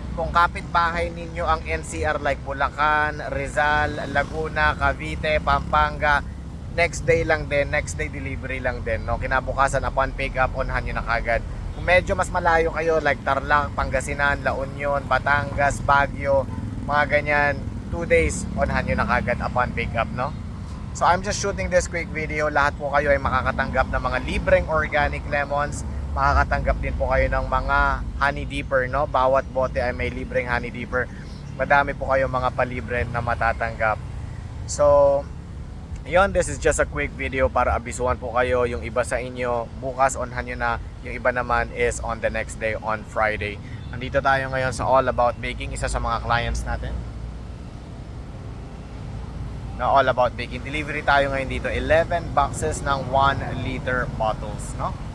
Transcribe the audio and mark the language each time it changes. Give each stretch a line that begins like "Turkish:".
Filipino: Kung kapitbahay ninyo ang NCR like Bulacan, Rizal, Laguna, Cavite, Pampanga, next day lang din, next day delivery lang din, no? Kinabukasan upon pick up, onhan nyo na kagad. Kung medyo mas malayo kayo like Tarlac, Pangasinan, La Union, Batangas, Baguio, mga ganyan, 2 days, onhan nyo na kagad upon pick up, no?
English: So I'm just shooting this quick video.
Filipino: Lahat po kayo ay makakatanggap ng mga libreng organic lemons. Makakatanggap din po kayo ng mga honey dipper, no? Bawat bote ay may libreng honey dipper. Madami po kayo mga palibre na matatanggap.
English: So, yun, this is just a quick video
Filipino: para abisuhan po kayo. Yung iba sa inyo, bukas onhan nyo na. Yung iba naman
English: is on the next day, on Friday.
Filipino: Nandito tayo ngayon sa All About Baking, isa sa mga clients natin na All About Baking. Delivery tayo ngayon dito, 11 boxes ng 1 liter bottles, no?